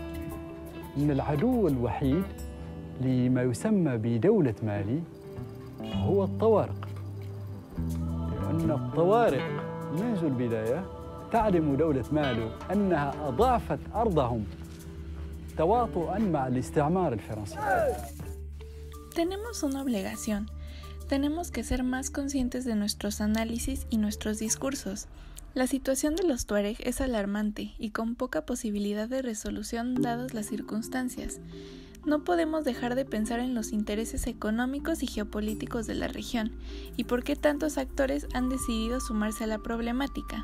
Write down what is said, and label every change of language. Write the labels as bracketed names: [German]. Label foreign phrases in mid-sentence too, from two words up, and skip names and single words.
[Arabic] إن العدو الوحيد لما يسمى بدولة مالي هو الطوارق. لأن الطوارق منذ البداية تعلم دولة مالي أنها أضاعفت أرضهم تواطؤاً مع الاستعمار الفرنسي. [Spanish] Tenemos una obligación. Tenemos que ser más conscientes de nuestros análisis y nuestros discursos. La situación de los tuareg es alarmante y con poca posibilidad de resolución dadas las circunstancias. No podemos dejar de pensar en los intereses económicos y geopolíticos de la región y por qué tantos actores han decidido sumarse a la problemática.